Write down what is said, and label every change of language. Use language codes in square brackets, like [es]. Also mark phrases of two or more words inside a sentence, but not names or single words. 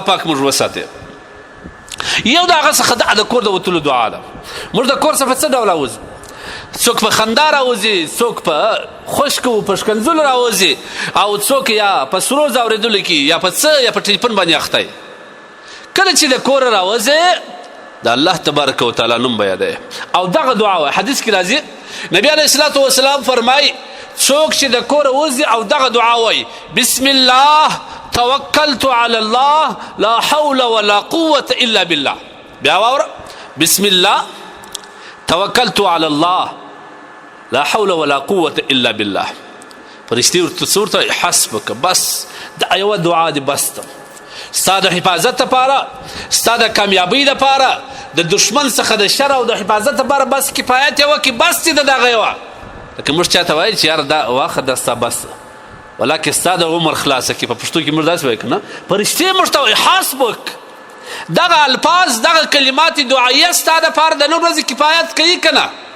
[ps] پاک موږ وساتي یو د هغه څخه د کور د وتلو دعا ده موږ د کور څخه په څه ډول راوځو څوک په خندا راوځي څوک په خشکو په شکنځلو راوځي او څوک یا په سروز اورېدلو کې یا په څه یا په ټلیفون باندې اخته کله چې د کوره راوځي د [ar] الله تبارک وتعالی [ps] نوم به یادوي او دغه دعا وایي حدیث کې راځي نبی [ar] علیه الصلاة والسلام [ps] فرمایي څوک چې د کوره وځي او دغه دعا وایي [ar] بسم الله توکلت علی الله لا حول ولا قوة الا بالله [ps] بیا واوره [ar] بسم الله توکلت علی الله لا حول ولا قوة الا بالله [ps] فرشتي ورته حسبک بس دا یوه دعا دی بس ته ستا د حفاظت دپاره ستا د کامیابۍ دپاره د دشمن څخه د شر او د حفاظت دپاره بس کفایت یې وکړي بس چې د دغه یوه لکه موږ چاته وایي چې یاره دا واخه دا ستا بس ولکه ستا د عمر خلاصه کړي په پښتو کې موږ داسې وایو که نه فرشتې موږ ته وایي حسبک دغه الفاظ دغه کلمات دعایه ستا دپاره د نن ورځې کفایت کوي که نه